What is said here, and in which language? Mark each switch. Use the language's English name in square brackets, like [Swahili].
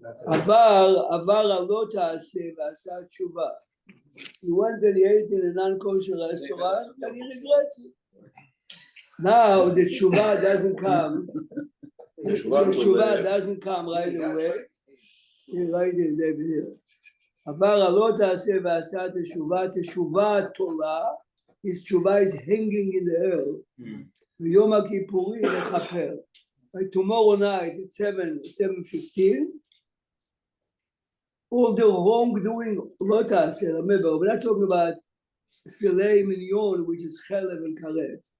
[Hebrew] עבר הלא תעשה ועשה תשובה. [English] He went and he ate in a non-kosher restaurant and he regrets it. Now the tshuva doesn't come. The tshuva doesn't come right away. He write it there. [Hebrew] עבר הלא תעשה ועשה תשובה תולה. [English] His tshuva is hanging in the air. [Hebrew] ויום הכיפורים מכפר. [English] Like tomorrow night at 7:15. All the wrongdoing, remember, we're not talking about filet mignon, which is chalev and karet.